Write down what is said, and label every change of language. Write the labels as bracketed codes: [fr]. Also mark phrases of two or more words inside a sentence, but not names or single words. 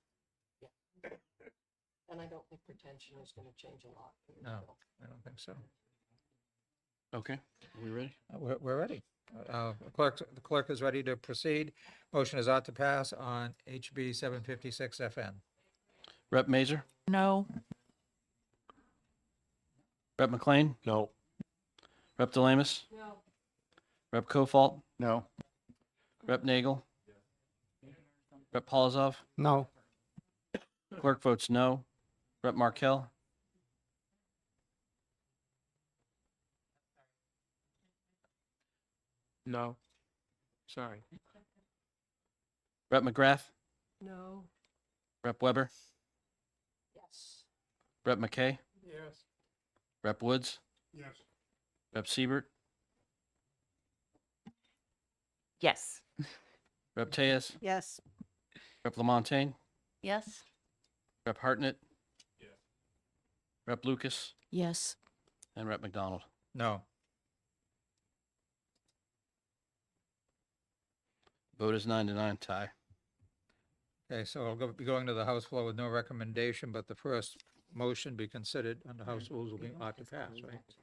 [en] And I don't think retention is going to change a lot. for this No, bill. I don't think so. Okay. Are we ready? We're ready. The clerk is ready to proceed. Motion is ought to pass on HB 756 FN. Rep. Mazer? No. Rep. McLean? No. Rep. DeLamus? No. Rep. Kofalt? No. Rep. Nagel? Rep. Polizov? No. Clerk votes no. Rep. Markel? No. Sorry. Rep. McGrath? No. Rep. Weber? Yes. Rep. McKay? Yes. Rep. Woods? Yes. Rep. Siebert? Yes. Rep. Tellez? Yes. Rep. Lamontagne? Yes. Rep. Hartnett? Rep. Lucas? Yes. And Rep. McDonald. No. Vote is 9-9, tie. Okay, so I'll be going to the House floor with no recommendation, but the first motion be considered under House rules will be ought to pass, right?